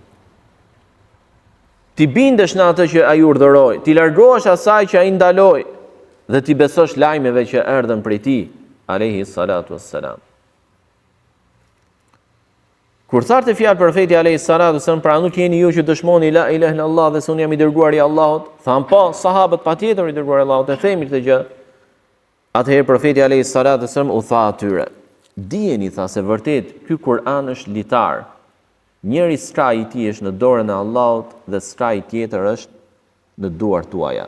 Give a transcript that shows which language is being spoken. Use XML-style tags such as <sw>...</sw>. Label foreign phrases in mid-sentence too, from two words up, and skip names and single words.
<sq>Ti bindesh në atë që ai urdhëroi, ti largohesh asaj që ai ndaloi dhe ti besosh lajmeve që erdhën prej tij,</sq> <ar>عليه الصلاة والسلام.</ar> <sq>Kur thartë fjalë profeti</sq> <ar>عليه الصلاة والسلام,</ar> <sq>pra nuk jeni ju që dëshmoni</sq> <ar>لا إله إلا الله</ar> <sq>dhe se unë jam i dërguar i Allahut, thanë po, sahabët patjetër i dërguar i Allahut, e themi këtë gjë. Atëherë profeti</sq> <ar>عليه الصلاة والسلام</ar> <sq>u tha atyre, dijeni, tha, se vërtet ky Kur'an është litar. Njëri skaj i tij është në dorën e Allahut dhe skaj tjetër është në duart tuaja.</sq>